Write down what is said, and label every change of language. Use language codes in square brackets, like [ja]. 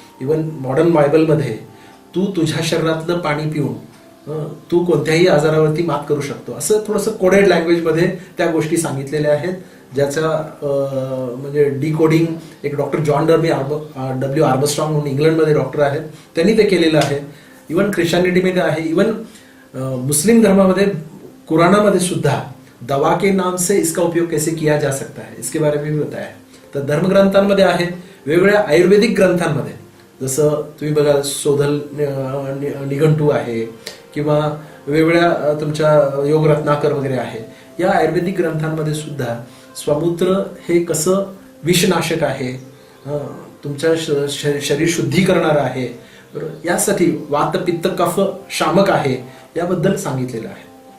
[mr] Even modern बायबलमध्ये तू तुझ्या शरीरातलं पाणी पिऊन तू कोणत्याही आजारावरती मात करू शकतो असं थोडंसं कोडेड लँग्वेजमध्ये त्या गोष्टी सांगितलेल्या आहेत. ज्याचा म्हणजे डिकोडिंग एक डॉक्टर जॉन W. आर्मस्ट्रॉंग म्हणून इंग्लंडमध्ये डॉक्टर आहेत, त्यांनी ते केलेलं आहे. इवन ख्रिश्चॅनिटीमध्ये आहे. इवन मुस्लिम धर्मामध्ये कुराणामध्ये सुद्धा [hi] दवा के नाम से इसका उपयोग कैसे किया जा सकता है इसके बारे में भी बताया है. [mr] तर धर्मग्रंथांमध्ये आहे, वेगवेगळ्या आयुर्वेदिक ग्रंथांमध्ये जसं तुम्ही बघा सोधल निघंटू आहे किंवा वेगवेगळ्या तुमच्या योग रत्नाकर वगैरे आहे, या आयुर्वेदिक ग्रंथांमध्ये सुद्धा स्वमूत्र हे कसं विषनाशक आहे, तुमच्या शरीर शुद्धी करणारं आहे, बरोबर, यासाठी वात पित्त कफ शामक आहे याबद्दल सांगितलेलं आहे.